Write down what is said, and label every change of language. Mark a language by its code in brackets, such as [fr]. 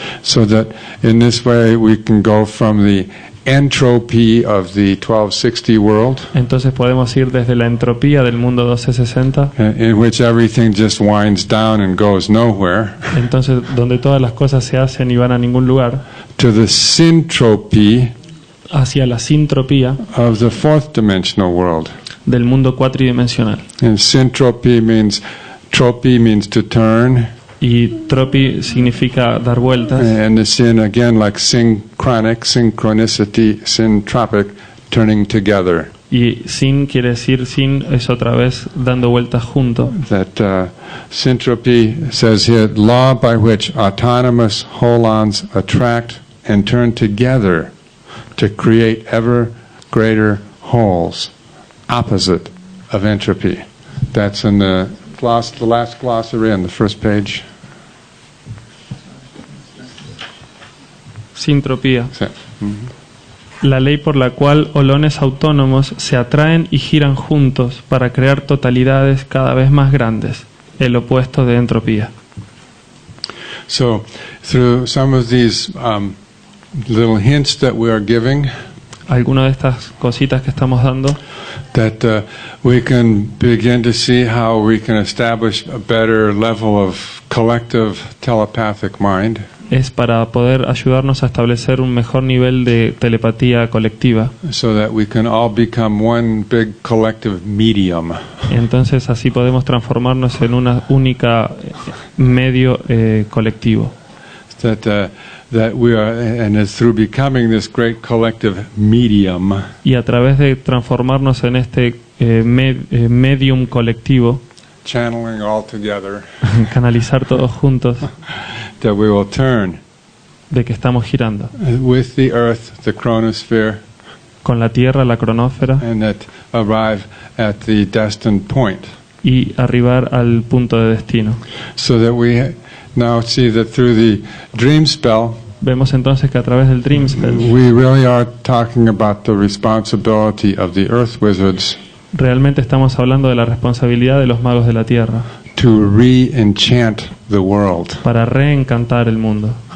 [en] so that in this way we can go from the entropy of the 1260 world, [es] Entonces podemos ir desde la entropía del mundo 1260, [en] in which everything just winds down and goes nowhere, [es] entonces donde todas las cosas se hacen y van a ningún lugar, [en] to the syntropy [es] hacia la sintropía [en] of the fourth dimensional world. [es] del mundo cuatridimensional. [en] And syntropy means, tropy means to turn, [es] Y tropi significa dar vueltas, [en] and the syn again like synchronic, synchronicity, syntropic, turning together. [es] y sin quiere decir sin, es otra vez dando vueltas junto. [en] That syntropy says here, law by which autonomous holons attract and turn together to create ever greater wholes, opposite of entropy. That's in the last glossary on the first page. [es] Sintropía. [en] So, [es] La ley por la cual holones autónomos se atraen y giran juntos para crear totalidades cada vez más grandes, el opuesto de entropía. [en] so through some of these little hints that we are giving, [es] Algunas de estas cositas que estamos dando, [en] that we can begin to see how we can establish a better level of collective telepathic mind, [es] es para poder ayudarnos a establecer un mejor nivel de telepatía colectiva. [en] so that we can all become one big collective medium. [es] Entonces así podemos transformarnos en una única medio colectivo. [en] That we are, and it's through becoming this great collective medium [es] Y a través de transformarnos en este medium colectivo, [en] channeling all together, [es] canalizar todos juntos, [en] that we will turn [es] de que estamos girando [en] with the earth, the chronosphere, [es] con la Tierra, la cronósfera, [en] and that arrive at the destined point. [es] y arribar al punto de destino. [en] So that we now see that through the dream spell, [es] Vemos entonces que a través del Dream Spell [en] we really are talking about the responsibility of the earth wizards [es] realmente estamos hablando de la responsabilidad de los magos de la Tierra [en] to re-enchant the world. [es] para reencantar el mundo.